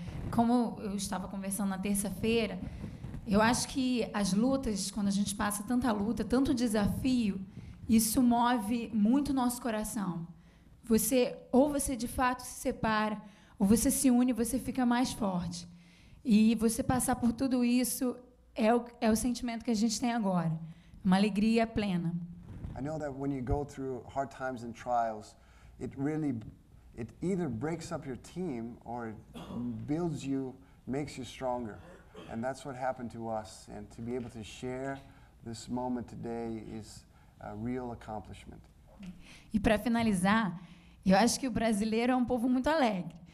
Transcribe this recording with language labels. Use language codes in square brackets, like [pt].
[pt] Como eu estava conversando na terça-feira, eu acho que as lutas, quando a gente passa tanta luta, tanto desafio, isso move muito o nosso coração. Ou você de fato se separa, ou você se une e você fica mais forte. E você passar por tudo isso é o sentimento que a gente tem agora. Uma alegria plena. [en] I know that when you go through hard times and trials, it either breaks up your team or it builds you, makes you stronger. And that's what happened to us. And to be able to share this moment today is a real accomplishment. [pt] E para finalizar, eu acho que o brasileiro é um povo muito alegre.